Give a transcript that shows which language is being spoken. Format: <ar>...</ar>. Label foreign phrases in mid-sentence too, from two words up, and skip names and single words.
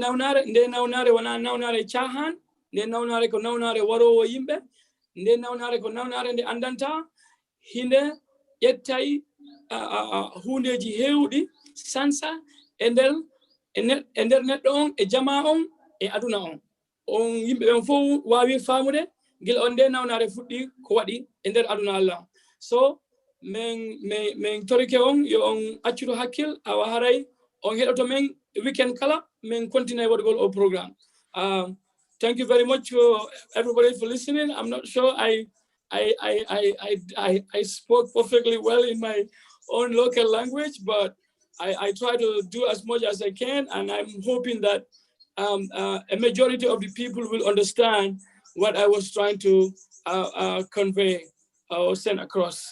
<ff>nawnare wona nawnare cahan nde nawnare ko nawnare warowo yimɓe nde nawnare ko nawnare nde andanta hinde ƴettay hundeji hewɗi sansa e nder neɗɗo on e jama on e aduna on yimɓe ɓen fof wawi famude gila on nde nawnare fuɗɗi ko waɗi e nder aduna Allah so min torike on yo on accudo hakkil awa haray on heɗoto men weekend kala min continue waɗugol o programme</ff> <en>thank you very much for everybody for listening. I'm not sure I spoke perfectly well in my own local language, but I try to do as much as I can, and I'm hoping that a majority of the people will understand what I was trying to convey or send across.</en>